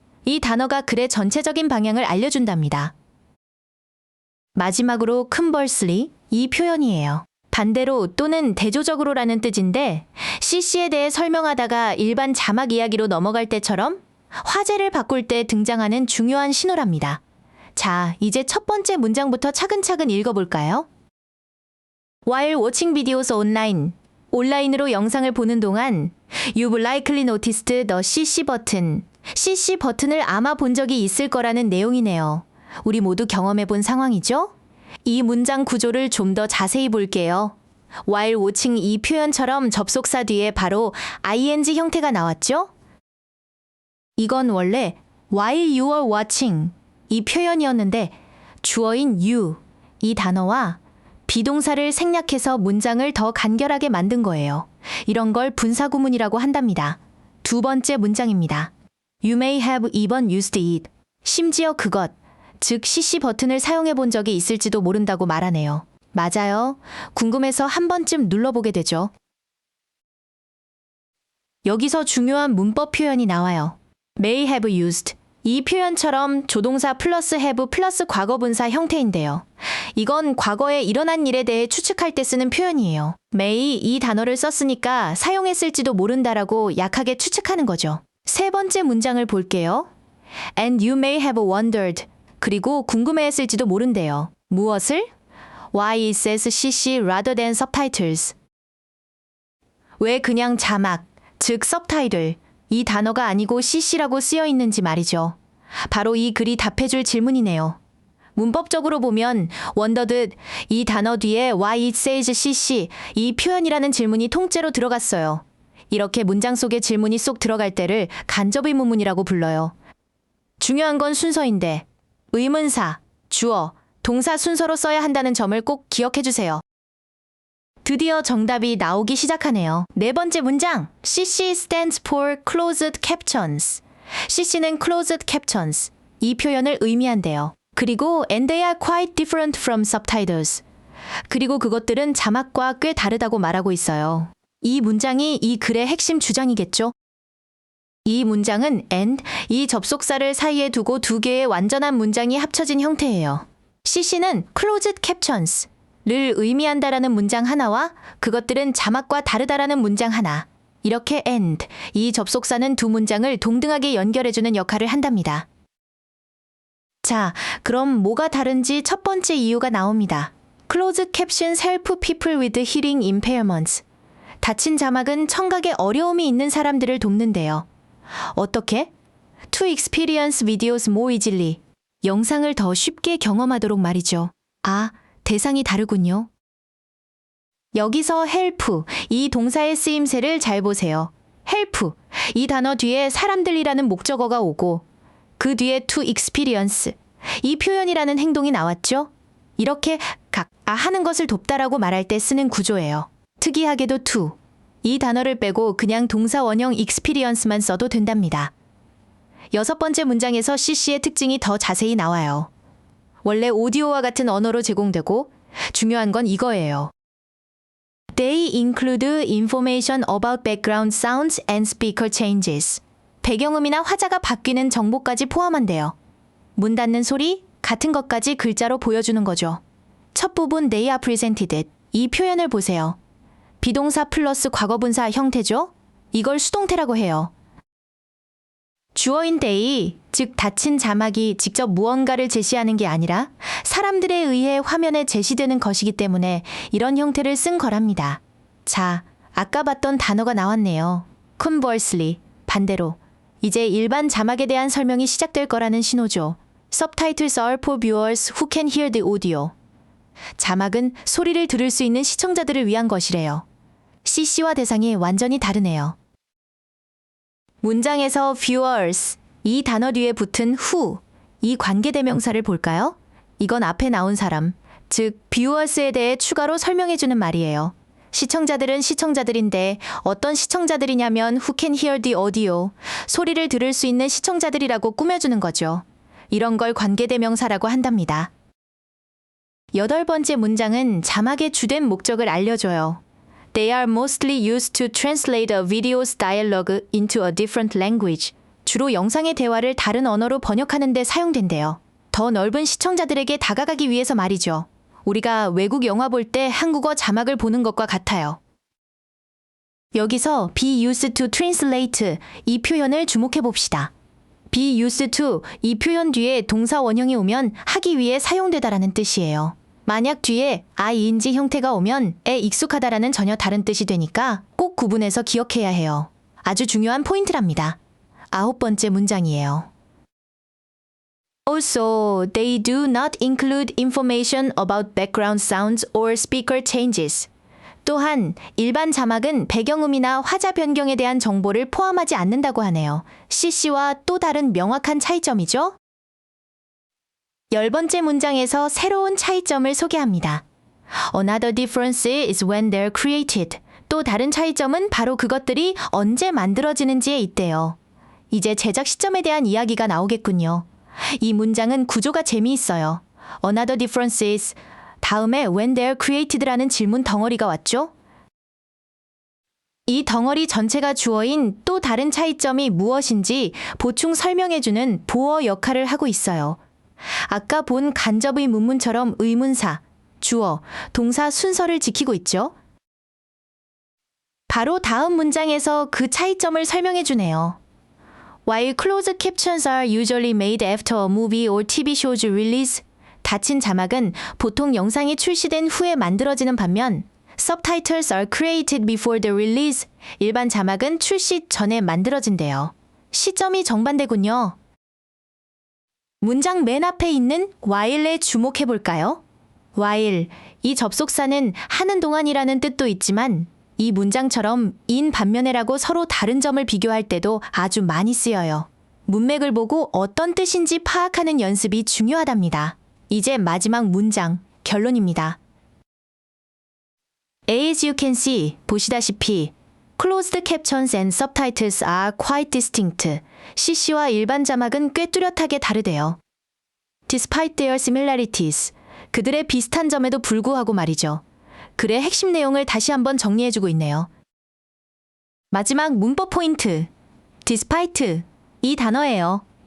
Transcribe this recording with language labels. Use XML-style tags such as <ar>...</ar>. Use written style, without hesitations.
<ko>이 단어가 글의 전체적인 방향을 알려준답니다. 마지막으로 conversely, 이 표현이에요. 반대로 또는 대조적으로라는 뜻인데 CC에 대해 설명하다가 일반 자막 이야기로 넘어갈 때처럼 화제를 바꿀 때 등장하는 중요한 신호랍니다. 자, 이제 첫 번째 문장부터 차근차근 읽어볼까요?</ko> <en>While watching videos online,</en> <ko>온라인으로 영상을 보는 동안</ko> <en>You've likely noticed the CC 버튼.</en> <ko>CC 버튼을 아마 본 적이 있을 거라는 내용이네요. 우리 모두 경험해 본 상황이죠? 이 문장 구조를 좀 더 자세히 볼게요.</ko> <en>While watching</en> <ko>이 표현처럼 접속사 뒤에 바로 ing 형태가 나왔죠? 이건 원래</ko> <en>while you are watching</en> <ko>이 표현이었는데 주어인 you 이 단어와 비동사를 생략해서 문장을 더 간결하게 만든 거예요. 이런 걸 분사구문이라고 한답니다. 두 번째 문장입니다.</ko> <en>You may have even used it.</en> <ko>심지어 그것, 즉 CC 버튼을 사용해 본 적이 있을지도 모른다고 말하네요. 맞아요. 궁금해서 한 번쯤 눌러보게 되죠. 여기서 중요한 문법 표현이 나와요.</ko> <en>May have used.</en> <ko>이 표현처럼 조동사 플러스 have 플러스 과거분사 형태인데요. 이건 과거에 일어난 일에 대해 추측할 때 쓰는 표현이에요. may 이 단어를 썼으니까 사용했을지도 모른다라고 약하게 추측하는 거죠. 세 번째 문장을 볼게요.</ko> <en>And you may have wondered.</en> <ko>그리고 궁금해했을지도 모른대요. 무엇을?</ko> <en>Why it says CC rather than subtitles.</en> <ko>왜 그냥 자막, 즉 subtitle, 이 단어가 아니고 CC라고 쓰여 있는지 말이죠. 바로 이 글이 답해줄 질문이네요. 문법적으로 보면 wondered, 이 단어 뒤에</ko> <en>Why it says CC,</en> <ko>이 표현이라는 질문이 통째로 들어갔어요. 이렇게 문장 속에 질문이 쏙 들어갈 때를 간접의문문이라고 불러요. 중요한 건 순서인데 의문사, 주어, 동사 순서로 써야 한다는 점을 꼭 기억해 주세요. 드디어 정답이 나오기 시작하네요. 네 번째 문장,</ko> <en>CC stands for closed captions.</en> <ko>CC는 closed captions, 이 표현을 의미한대요. 그리고</ko> <en>and they are quite different from subtitles.</en> <ko>그리고 그것들은 자막과 꽤 다르다고 말하고 있어요. 이 문장이 이 글의 핵심 주장이겠죠? 이 문장은 and, 이 접속사를 사이에 두고 두 개의 완전한 문장이 합쳐진 형태예요. CC는 closed captions를 의미한다라는 문장 하나와 그것들은 자막과 다르다라는 문장 하나. 이렇게 and, 이 접속사는 두 문장을 동등하게 연결해주는 역할을 한답니다. 자, 그럼 뭐가 다른지 첫 번째 이유가 나옵니다.</ko> <en>Closed captions help people with hearing impairments.</en> <ko>닫힌 자막은 청각에 어려움이 있는 사람들을 돕는데요. 어떻게?</ko> <en>To experience videos more easily.</en> <ko>영상을 더 쉽게 경험하도록 말이죠. 아, 대상이 다르군요. 여기서 help, 이 동사의 쓰임새를 잘 보세요. help, 이 단어 뒤에 사람들이라는 목적어가 오고 그 뒤에</ko> <en>to experience,</en> <ko>이 표현이라는 행동이 나왔죠? 이렇게 하는 것을 돕다라고 말할 때 쓰는 구조예요. 특이하게도 to, 이 단어를 빼고 그냥 동사 원형 experience만 써도 된답니다. 여섯 번째 문장에서 CC의 특징이 더 자세히 나와요. 원래 오디오와 같은 언어로 제공되고 중요한 건 이거예요.</ko> <en>They include information about background sounds and speaker changes.</en> <ko>배경음이나 화자가 바뀌는 정보까지 포함한대요. 문 닫는 소리 같은 것까지 글자로 보여주는 거죠. 첫 부분</ko> <en>they are presented.</en> <ko>이 표현을 보세요. 비동사 플러스 과거분사 형태죠? 이걸 수동태라고 해요. 주어인 they, 즉 닫힌 자막이 직접 무언가를 제시하는 게 아니라 사람들에 의해 화면에 제시되는 것이기 때문에 이런 형태를 쓴 거랍니다. 자, 아까 봤던 단어가 나왔네요. conversely, 반대로. 이제 일반 자막에 대한 설명이 시작될 거라는 신호죠.</ko> <en>Subtitles are for viewers who can hear the audio.</en> <ko>자막은 소리를 들을 수 있는 시청자들을 위한 것이래요. CC와 대상이 완전히 다르네요. 문장에서 viewers, 이 단어 뒤에 붙은 who, 이 관계대명사를 볼까요? 이건 앞에 나온 사람, 즉 viewers에 대해 추가로 설명해주는 말이에요. 시청자들은 시청자들인데 어떤 시청자들이냐면</ko> <en>who can hear the audio,</en> <ko>소리를 들을 수 있는 시청자들이라고 꾸며주는 거죠. 이런 걸 관계대명사라고 한답니다. 8번째 문장은 자막의 주된 목적을 알려줘요.</ko> <en>They are mostly used to translate a video's dialogue into a different language.</en> <ko>주로 영상의 대화를 다른 언어로 번역하는 데 사용된대요. 더 넓은 시청자들에게 다가가기 위해서 말이죠. 우리가 외국 영화 볼 때 한국어 자막을 보는 것과 같아요. 여기서</ko> <en>be used to translate</en> <ko>이 표현을 주목해 봅시다.</ko> <en>be used to</en> <ko>이 표현 뒤에 동사 원형이 오면 하기 위해 사용되다라는 뜻이에요. 만약 뒤에 ing 형태가 오면 에 익숙하다라는 전혀 다른 뜻이 되니까 꼭 구분해서 기억해야 해요. 아주 중요한 포인트랍니다. 9번째 문장이에요.</ko> <en>Also, they do not include information about background sounds or speaker changes.</en> <ko>또한 일반 자막은 배경음이나 화자 변경에 대한 정보를 포함하지 않는다고 하네요. CC와 또 다른 명확한 차이점이죠? 10번째 문장에서 새로운 차이점을 소개합니다.</ko> <en>Another difference is when they're created.</en> <ko>또 다른 차이점은 바로 그것들이 언제 만들어지는지에 있대요. 이제 제작 시점에 대한 이야기가 나오겠군요. 이 문장은 구조가 재미있어요.</ko> <en>Another difference is 다음에 when they're created라는</en> <ko>질문 덩어리가 왔죠? 이 덩어리 전체가 주어인 또 다른 차이점이 무엇인지 보충 설명해주는 보어 역할을 하고 있어요. 아까 본 간접의 문문처럼 의문사, 주어, 동사 순서를 지키고 있죠? 바로 다음 문장에서 그 차이점을 설명해주네요.</ko> <en>While closed captions are usually made after a movie or TV show's release,</en> <ko>닫힌 자막은 보통 영상이 출시된 후에 만들어지는 반면</ko> <en>Subtitles are created before the release,</en> <ko>일반 자막은 출시 전에 만들어진대요. 시점이 정반대군요. 문장 맨 앞에 있는 while에 주목해볼까요? while, 이 접속사는 하는 동안이라는 뜻도 있지만 이 문장처럼 in 반면에라고 서로 다른 점을 비교할 때도 아주 많이 쓰여요. 문맥을 보고 어떤 뜻인지 파악하는 연습이 중요하답니다. 이제 마지막 문장, 결론입니다.</ko> <en>As you can see,</en> <ko>보시다시피</ko> <en>Closed captions and subtitles are quite distinct.</en> <ko>CC와 일반 자막은 꽤 뚜렷하게 다르대요.</ko> <en>Despite their similarities,</en> <ko>그들의 비슷한 점에도 불구하고 말이죠. 글의 핵심 내용을 다시 한번 정리해주고 있네요. 마지막 문법 포인트, despite, 이 단어예요.</ko>